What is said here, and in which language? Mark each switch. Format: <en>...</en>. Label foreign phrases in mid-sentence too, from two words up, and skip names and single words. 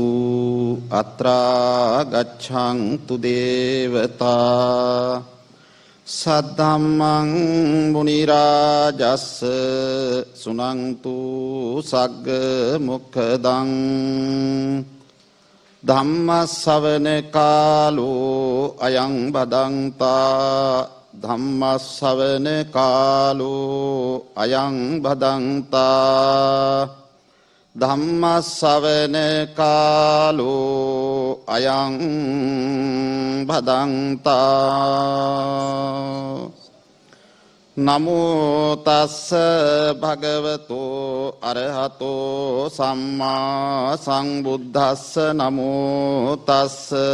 <pi>अत्रा गच्छन्तु देवता सद्धम्मं मुनिराजस्स सुनन्तु सग्ग मुखदं ධම්මස්සවන කාලෝ අයං බදන්තා ධම්මස්සවන කාලෝ අයං බදන්තා ධම්මස්සවන කාලෝ අයං භදන්තා නමෝ තස්ස භගවතෝ අරහතෝ සම්මා සංබුද්දස්ස නමෝ තස්ස</pi>